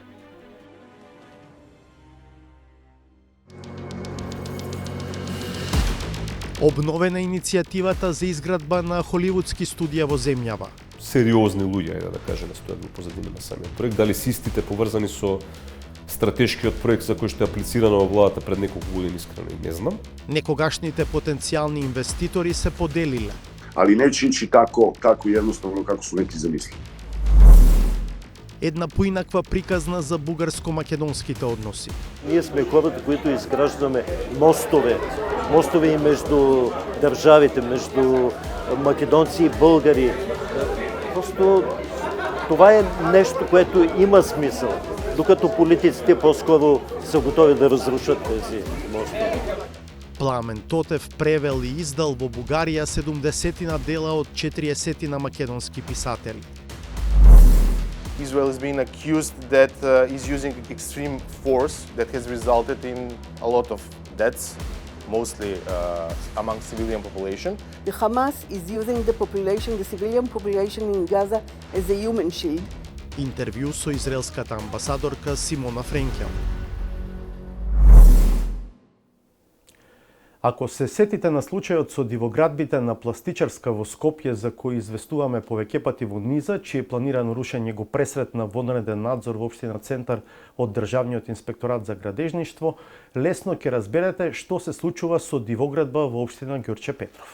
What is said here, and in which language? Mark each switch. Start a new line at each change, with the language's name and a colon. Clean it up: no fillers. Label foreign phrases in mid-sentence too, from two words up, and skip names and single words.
Macedonian: Обновена иницијативата за изградба на холивудски студија во земјава. Сериозни луѓе, да кажеме, стојат во позадина на самиот проект. Дали се истите поврзани со стратешкиот проект за кој што е аплицирано во владата пред неколку години, искрено не знам. Некогашните потенцијални инвеститори се поделиле.
Serbian: Ali neće ići kako jednostavno kako su neki zamislili.
Macedonian: Една поинаква приказна за бугарско-македонските односи.
Bulgarian: Ние сме хората, които изграждаме мостове и между държавите, между македонци и българи. Просто това е нещо, което има смисъл, докато политиците по-скоро са готови да разрушат тези мостове.
Macedonian: Пламен Тотев превел и издал во Бугарија 70 дела од 40 македонски писатели.
English: Israel is being accused that is using extreme force that has resulted in a lot of deaths, mostly among civilian population. The Hamas is using the civilian population in Gaza as a human shield.
Macedonian: Интервју со израелската амбасадорка Симона Френкел. Ако се сетите на случајот со дивоградбите на пластичарска во Скопје за кој известуваме повеќе пати во низа, чие планирано рушење го пресретна вонреден надзор во општина Центар од Државниот инспекторат за градежништво, лесно ќе разберете што се случува со дивоградба во општина Ѓорче Петров.